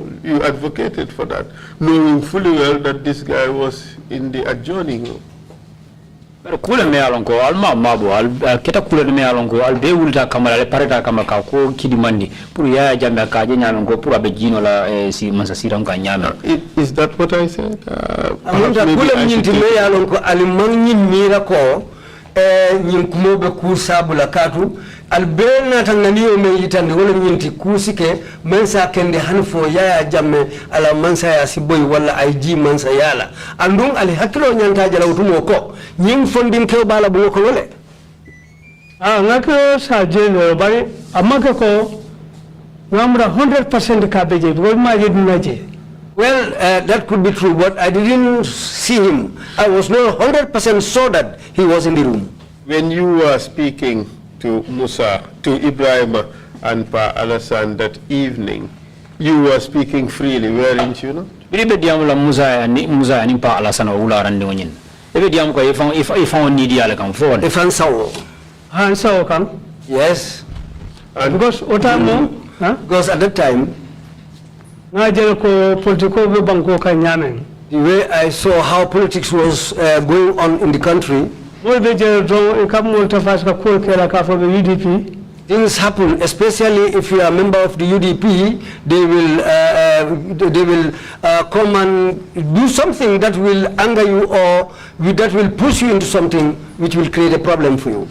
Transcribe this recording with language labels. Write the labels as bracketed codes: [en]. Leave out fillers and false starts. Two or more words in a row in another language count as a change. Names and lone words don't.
[en] You advocated for that, knowing fully well that this guy was in the adjoining room. [man] Kule me alonko alma mabo al kita kule me alonko al be wulta kamala le pareta kamaka ko kidimandi pour Yaya Jammeh ka je nyalonko pour abe jino la si mansa siram ka nyame. [en] Is that what I said? [man] Amunda kule nyinti me alonko alimang nyimira ko nyinkumobe kusabula katu albena tanganiyo me yitande wala nyinti kusike mansa kende hanfo Yaya Jammeh ala mansa ya siboy wala IG mansa yala andung ali hakilo nyanta jala utumo ko nyim fondin ke bala bu ko wole ngaka sa jeno bari amaka ko ngamra 100% ka beje bo ma yidna je. [en] Well, that could be true, but I didn't see him. I was not 100% sure that he was in the room. When you were speaking to Musa, to Ibrahima and Pa Alassane that evening, you were speaking freely, weren't you? No? [man] Bibe diamu la Musa ni Pa Alassane wula rande wonyin. Ebe diamu ko ifan ni dia la kan fo. Ifan sawo. Han sawo kan? [en] Yes. And Because otamo, Because at that time, [man] ngajel ko politiko be banko ka nyamen. [en] the way I saw how politics was going on in the country, UDP. things happen, especially if you are a member of the UDP, they will come and do something that will anger you or that will push you into something which will create a problem for you.